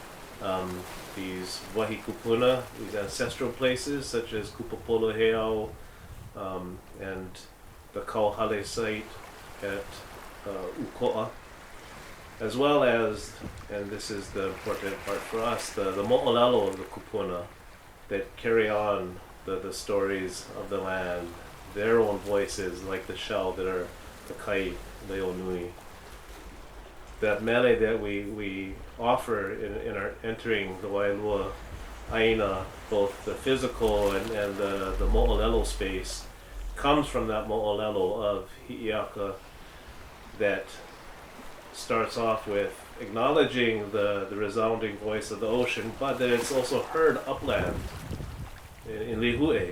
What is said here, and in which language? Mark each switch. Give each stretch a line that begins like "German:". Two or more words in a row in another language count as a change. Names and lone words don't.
English: These
Hawaiian: wahi kūpuna,
English: these ancestral places such as Kupapoloheau, and the Kauhale site at Uko'a, as well as, and this is the important part for us, the mo'olelo of the kupuna that carry on the stories of the land, their own voices, like the shell that are the kai, the onui. That mele that we offer in our entering the Waialua ʻāina, both the physical and the mo'olelo space, comes from that mo'olelo of hi'iaka that starts off with acknowledging the resounding voice of the ocean, but that it's also heard upland in Lihue.